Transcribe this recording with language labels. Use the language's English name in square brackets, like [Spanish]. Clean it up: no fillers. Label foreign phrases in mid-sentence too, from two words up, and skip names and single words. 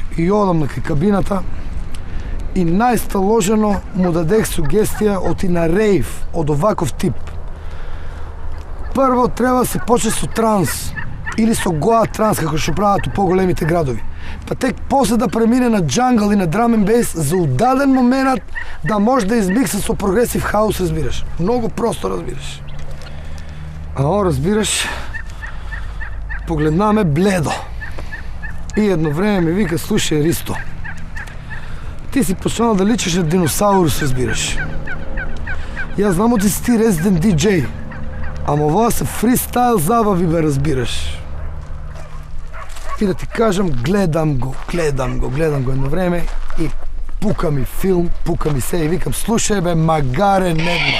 [Macedonian] И одам на кај кабината и најсталожено му дадех сугестија оти на рейв од оваков тип. Прво треба да се почне со транс или со гоа транс, како што прават у поголемите градови. Па тек после да премине на джангл и на драм н бейс за удаден момент да може да измикса со прогресив хаус, разбираш. Много просто, разбираш. А он, разбираш, погледна ме бледо. И едно време ми вика, слушай, Ристо, ти си почнал да личиш на диносаурус, разбираш. Јас знам оти си ти резидент диджеј, ама ова се фристайл забави, бе, разбираш. И да ти кажам, гледам го едно време и пука ми филм, пука ми се и викам, слушай, бе, магаре недно.